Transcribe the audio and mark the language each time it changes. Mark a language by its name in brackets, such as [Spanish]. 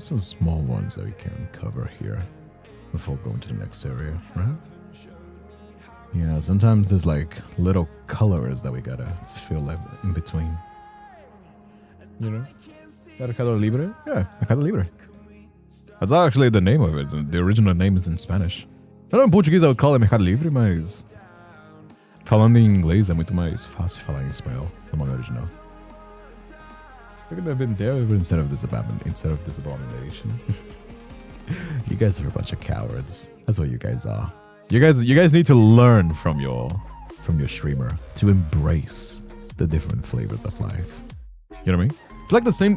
[English] Some small ones that we can cover here before going to the next area, right? Yeah, sometimes there's like little colors that we gotta fill in between. You know? Mercado Libre? Yeah, Mercado Libre. That's actually the name of it. The original name is in Spanish. I know [Portuguese] em português eu [English] call it [Portuguese] Mercado Livre, mas falando em inglês é muito mais fácil falar em espanhol no nome original. [English] I could have been there instead of this abomination. You guys are a bunch of cowards. That's what you guys are. You guys need to learn from your streamer to embrace the different flavors of life. You know what I mean? It's like the same.